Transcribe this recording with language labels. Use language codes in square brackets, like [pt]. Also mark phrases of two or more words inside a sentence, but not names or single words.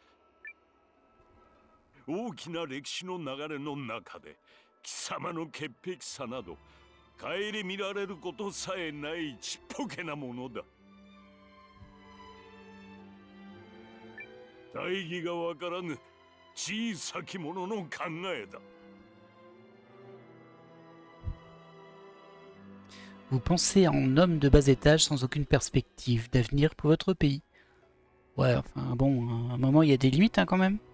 [ja] 大きな歴史の流れの中で貴様の潔癖さなど顧みられることさえないちっぽけなものだ。大義がわからぬ小さき者の考えだ。 [fr] Vous pensez en homme de bas étage sans aucune perspective d'avenir pour votre pays. Ouais, enfin bon, à un moment il y a des limites hein, quand même.